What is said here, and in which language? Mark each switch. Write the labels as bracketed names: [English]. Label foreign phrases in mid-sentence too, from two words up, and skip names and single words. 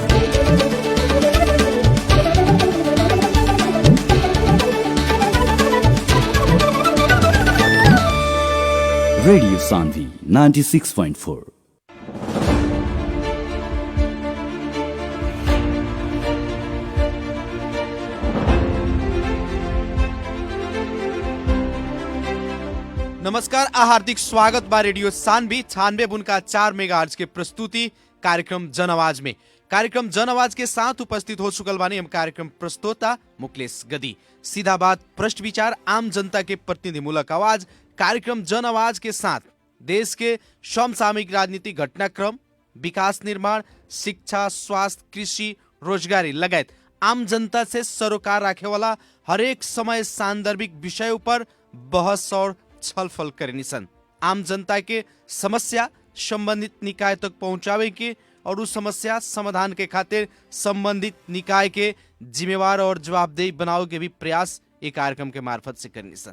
[Bhojpuri] रेडियो सान्वी 96.4। नमस्कार आ हार्दिक स्वागत बा रेडियो सान्वी 96.4 मेगाहर्ट्ज के प्रस्तुति कार्यक्रम जन आवाज में। कार्यक्रम जन आवाज के साथ उपस्थित हो चुकल बानी हम कार्यक्रम प्रस्तोता मुकेश गदी। सीधा बात, प्रश्न विचार, आम जनता के प्रतिनिधिमूलक आवाज कार्यक्रम जन आवाज के साथ देश के समसामयिक राजनीतिक घटनाक्रम, विकास निर्माण, शिक्षा, स्वास्थ्य, कृषि, रोजगारी लगायत आम जनता से सरोकार राखे वाला हरेक समय सांदर्भिक विषयों पर बहस और छलफल करनी सन। आम जनता के समस्या संबंधित निकाय तक पहुंचावे के और उस समस्या समाधान के खातिर संबंधित निकाय के जिम्मेवार और जवाबदेही बनाओ के भी प्रयास एक कार्यक्रम के मार्फत से करनी सन।